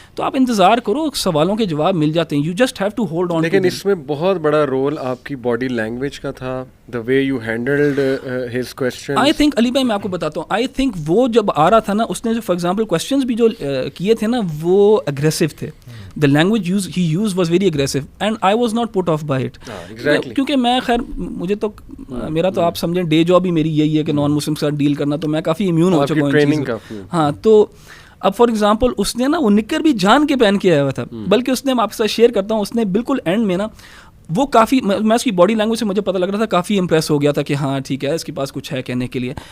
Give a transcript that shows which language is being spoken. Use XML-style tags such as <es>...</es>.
<ur>تو آپ انتظار کرو, سوالوں کے جواب مل جاتے ہیں,</ur> <en>You just have to hold on.</en> <ur>لیکن اس میں بہت بڑا رول آپ کی باڈی لینگویج کا تھا,</ur> <en>the way you handled his questions.</en> <ur>I think علی بھائی میں آپ کو بتاتا ہوں, I think وہ جب آ رہا تھا نا, اس نے جو فار ایگزامپل کویسچنز بھی جو کیے تھے نا وہ اگریسو تھے.</ur> <en>The language he used was very aggressive and I was not put off by it. Exactly.</en> <ur>کیونکہ میں خیر مجھے تو میرا تو آپ سمجھیں ڈے جاب ہی میری یہی ہے کہ نان مسلم کے ساتھ ڈیل کرنا, تو میں کافی امیون ہو چکا ہوں. ہاں تو اب فار ایگزامپل اس نے نا وہ نکر بھی جان کے پہن کے آیا ہوا تھا, بلکہ اس نے, میں آپ کے ساتھ شیئر کرتا ہوں, اس نے بالکل اینڈ میں نا وہ کافی, میں اس کی باڈی لینگویج سے مجھے پتہ لگ رہا تھا کافی امپریس ہو گیا تھا کہ ہاں ٹھیک ہے اس کے پاس کچھ ہے کہنے کے لیے.</ur>